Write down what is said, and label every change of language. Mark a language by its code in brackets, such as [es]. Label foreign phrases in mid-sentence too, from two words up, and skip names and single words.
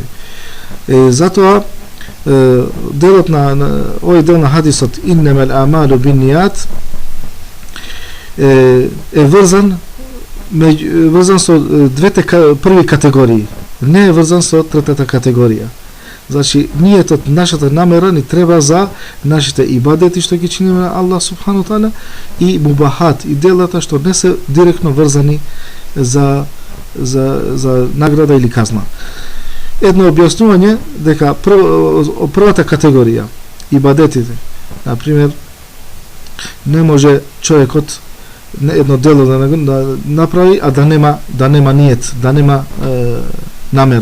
[mk] Затоа делот на овој дел на хадисот [ar] إنما الأعمال بالنيات [mk] е врзан со двете први категории, не е врзан со третата категорија. Значи, нашата намера ни треба за нашите ибадети што ги чиниме на [ar] الله سبحانه تعالى [mk] и мубахат, и делата што не се директно врзани за награда или казна. Едно објаснување дека првата категорија, ибадетите, например, не може човекот едно дело да направи, а да нема ниет, да нема намера.